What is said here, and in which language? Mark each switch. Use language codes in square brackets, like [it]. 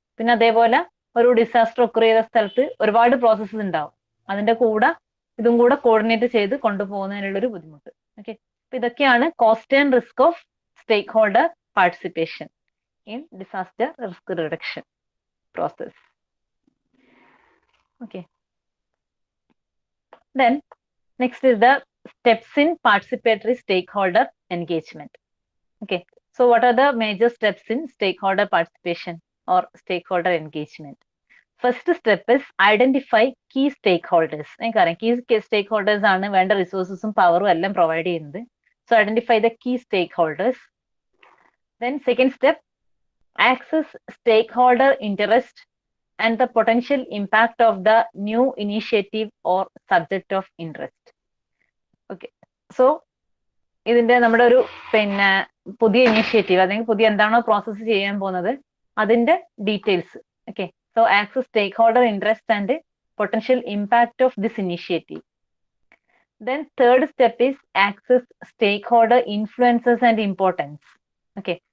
[ml] പിന്നെ അതേപോലെ ഒരു ഡിസാസ്റ്റർ ഒക്കർ ചെയ്ത സ്ഥലത്ത് ഒരുപാട് പ്രോസസ്സസ് ഉണ്ടാവും, അതിന്റെ കൂടെ ഇതും കൂടെ കോർഡിനേറ്റ് ചെയ്ത് കൊണ്ടുപോകുന്നതിനുള്ള ഒരു ബുദ്ധിമുട്ട്. ഓക്കെ. അപ്പൊ ഇതൊക്കെയാണ് [en] Cost and risk of stake holder participation in disaster risk reduction process. Okay. Then next is the steps in participatory stakeholder engagement. Okay. So what are the major steps in stakeholder participation or stakeholder engagement? First step is identify key stakeholders. [ml] Key stakeholders ആണ് വേണ്ട റിസോഴ്സസും പവറും എല്ലാം provide ചെയ്യുന്നത്. [en] So identify the key stakeholders. Then second step, access stakeholder interest and the potential impact of the new initiative or subject of interest. Okay. [ml] So ഇതിന്റെ നമ്മുടെ ഒരു പുതിയ initiative അല്ലെങ്കിൽ പുതിയ എന്താണോ പ്രോസസ്സ് ചെയ്യാൻ പോകുന്നത് അതിന്റെ details. Okay. [en] So access stakeholder interest and potential impact of this initiative. Then third step is access stakeholder influences and importance. Okay.